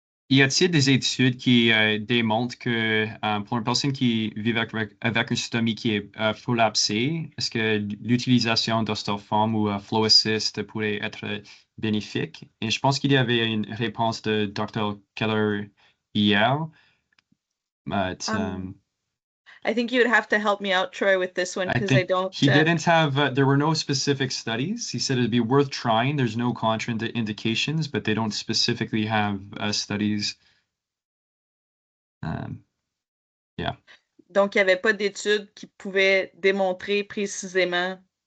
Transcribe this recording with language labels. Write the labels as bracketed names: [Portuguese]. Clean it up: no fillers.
[French] Y a-t-il des études qui démontrent que pour une personne qui vit avec une stomie qui est prolapsée, est-ce que l'utilisation d'Ostoform ou Flow Assist pourrait être bénéfique? Et je pense qu'il y avait une réponse de Dr. Keller hier. [English] But, I think you would have to help me out, Troy, with this one because I don't. He didn't have, there were no specific studies. He said it'd be worth trying. There's no contraindications, but they don't specifically have studies. Yeah. [French] Donc, il n'y avait pas d'études qui pouvaient démontrer précisément.